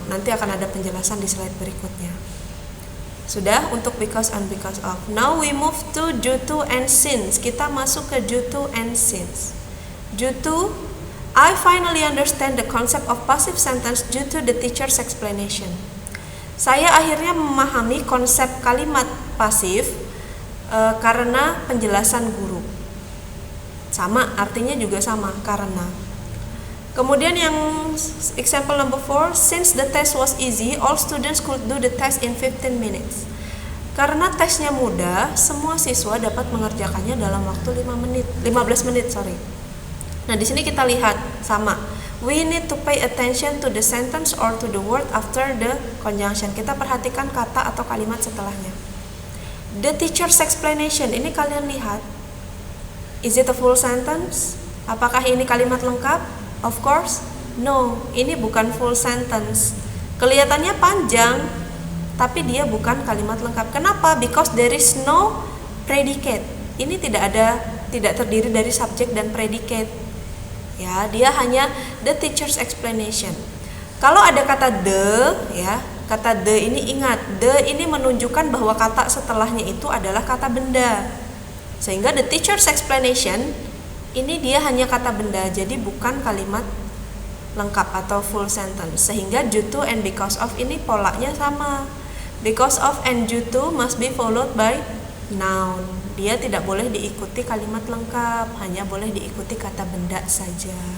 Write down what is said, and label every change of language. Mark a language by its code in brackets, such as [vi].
[id] Nanti akan ada penjelasan di slide berikutnya. Sudah untuk because and because of. [en] Now we move to due to and since. [id] Kita masuk ke [en] due to and since. Due to, I finally understand the concept of passive sentence due to the teacher's explanation. [id] Saya akhirnya memahami konsep kalimat pasif karena penjelasan guru. Sama, artinya juga sama, karena. Kemudian yang [en] example number 4, since the test was easy, all students could do the test in 15 minutes. [id] Karena tesnya mudah, semua siswa dapat mengerjakannya dalam waktu 15 menit. Nah, di sini kita lihat sama. [en] We need to pay attention to the sentence or to the word after the conjunction. [id] Kita perhatikan kata atau kalimat setelahnya. [en] The teacher's explanation, [id] ini kalian lihat. [en] Is it a full sentence? [id] Apakah ini kalimat lengkap? [en] Of course, no, [id] ini bukan [en] full sentence. [id] Kelihatannya panjang, tapi dia bukan kalimat lengkap. Kenapa? [en] Because there is no predicate. [id] Ini tidak terdiri dari subjek dan predicate. Ya, dia hanya the teacher's explanation. Kalau ada kata the, ya, kata the ini ingat, the ini menunjukkan bahwa kata setelahnya itu adalah kata benda. Sehingga the teacher's explanation ini dia hanya kata benda, jadi bukan kalimat lengkap atau full sentence. Sehingga due to and because of ini polanya sama. [en] Because of and due to must be followed by noun. [id] Dia tidak boleh diikuti kalimat lengkap, hanya boleh diikuti kata benda saja.